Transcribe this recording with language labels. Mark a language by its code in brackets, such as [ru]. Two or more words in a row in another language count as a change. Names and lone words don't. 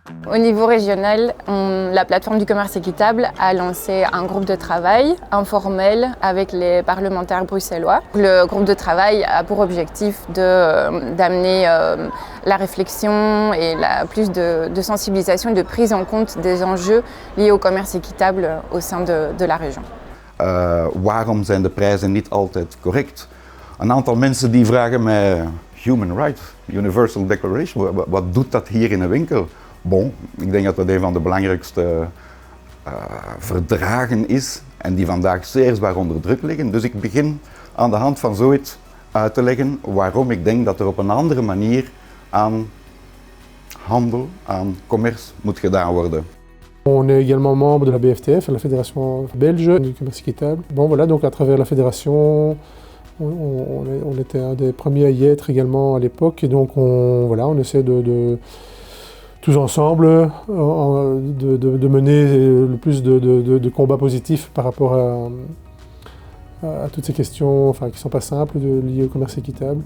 [fr] Au niveau régional, la plateforme du commerce équitable a lancé un groupe de travail informel avec les parlementaires bruxellois. Le groupe de travail a pour objectif d'amener la réflexion et plus de sensibilisation et de prise en compte des enjeux liés au commerce équitable au sein de la région. [nl] Waarom zijn de prijzen niet altijd correct? Een aantal mensen die vragen mij, [en] Human Rights, Universal Declaration, [nl] wat doet dat hier in een winkel? Bon, ik denk dat dat een van de belangrijkste verdragen is en die vandaag zeer zwaar onder druk liggen. Dus ik begin aan de hand van zoiets uit te leggen waarom ik denk dat er op een andere manier aan handel, aan commerce moet gedaan worden. [fr] On est également membre de la BFTF, la Fédération belge du commerce équitable. Bon voilà, donc à travers la fédération, on était un des premiers à y être également à l'époque et donc on essaie de tous ensemble de mener le plus de combats positifs par rapport à toutes ces questions qui ne sont pas simples liées au commerce équitable.